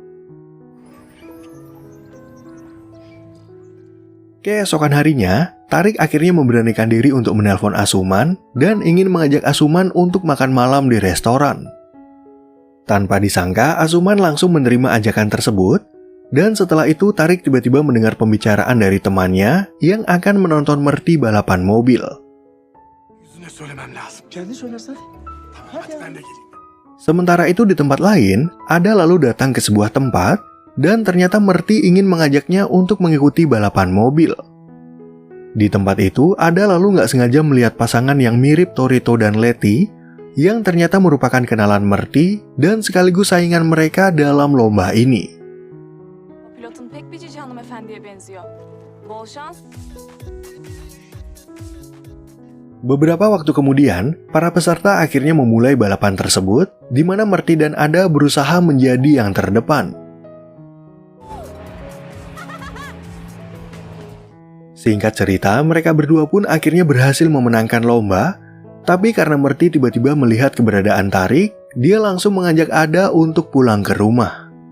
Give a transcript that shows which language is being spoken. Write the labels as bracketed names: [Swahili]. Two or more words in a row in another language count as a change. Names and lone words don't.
[Indonesian] Keesokan harinya, Tarik akhirnya memberanikan diri untuk menelpon Asuman dan ingin mengajak Asuman untuk makan malam di restoran. Tanpa disangka, Asuman langsung menerima ajakan tersebut, dan setelah itu Tarik tiba-tiba mendengar pembicaraan dari temannya yang akan menonton Merti balapan mobil. [Turkish] Yüzüne söylemem lazım. Kendin söylersen. Tamam hadi ben de geleyim. [Indonesian] Sementara itu di tempat lain, Ada lalu datang ke sebuah tempat, dan ternyata Merti ingin mengajaknya untuk mengikuti balapan mobil. Di tempat itu, Ada lalu nggak sengaja melihat pasangan yang mirip Torito dan Leti, yang ternyata merupakan kenalan Merti dan sekaligus saingan mereka dalam lomba ini. [Turkish] Pilotun pek bir cici hanımefendiye benziyor. Bol şans. [Indonesian] Beberapa waktu kemudian, para peserta akhirnya memulai balapan tersebut, di mana Merti dan Ada berusaha menjadi yang terdepan. Singkat cerita, mereka berdua pun akhirnya berhasil memenangkan lomba, tapi karena Merti tiba-tiba melihat keberadaan Tarik, dia langsung mengajak Ada untuk pulang ke rumah.